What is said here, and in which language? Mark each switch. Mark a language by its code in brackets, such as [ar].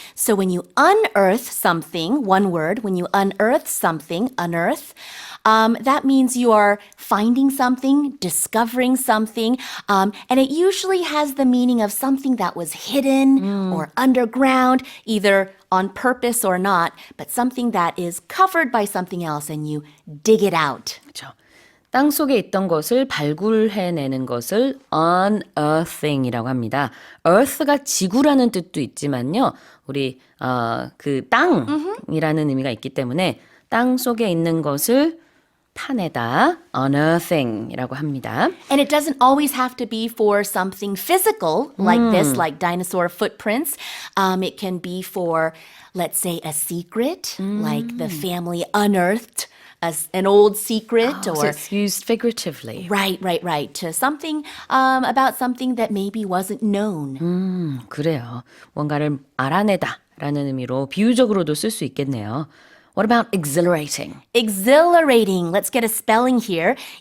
[en] So when you unearth something, one word, when you unearth something, unearth, that means you are finding something, discovering something, and it usually has the meaning of something that was hidden or underground, either on purpose or not, but something that is covered by something else and you dig it out. [ko] 그렇죠. 땅 속에 있던 것을 발굴해내는 것을 unearthing이라고 합니다. earth가 지구라는 뜻도 있지만요. 우리 그 땅이라는 의미가 있기 때문에 땅 속에 있는 것을 파내다 unearthing이라고 합니다. [en] And it doesn't always have to be for something physical like this, like dinosaur footprints. It can be for, let's say, a secret, like the family unearthed an old secret, So or it's used figuratively. right, to something about something that maybe wasn't known. [ko] 그래요. 뭔가를 알아내다라는 의미로 비유적으로도 쓸 수 있겠네요. [en] What about exhilarating? Exhilarating. Let's get a spelling here.